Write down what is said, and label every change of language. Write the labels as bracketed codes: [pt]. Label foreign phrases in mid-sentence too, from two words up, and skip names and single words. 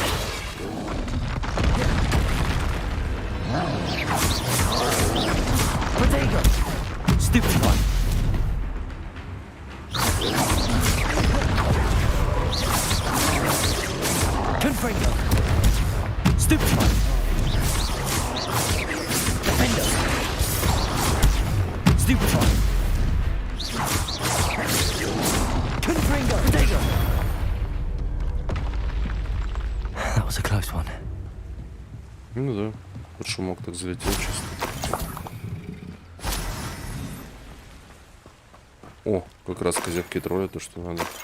[en] Protego! Stupid one! Confringo! Stupid one! Defendo! Stupid one! Confringo! Protego! That was a close one. [ru] Ну да, под шумок так залетел чисто. О, как раз козявки тролля, то что надо.